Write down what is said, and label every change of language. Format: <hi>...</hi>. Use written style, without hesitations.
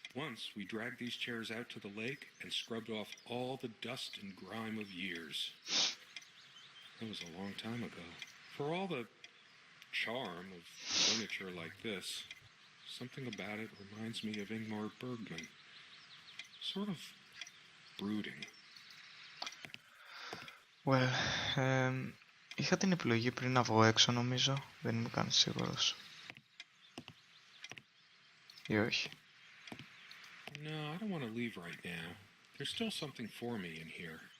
<en>Once we dragged these chairs out to the lake and scrubbed off all the dust and grime of years. That was a long time ago. For all the charm of furniture like this, something about it reminds me of Ingmar Bergman. Sort of brooding.</en> <el>Well, είχα την επιλογή πριν να βγω έξω νομίζω, δεν είμαι καν σίγουρος. Ή όχι.</el> <en>No, I don't want to leave right now. There's still something for me in here.</en>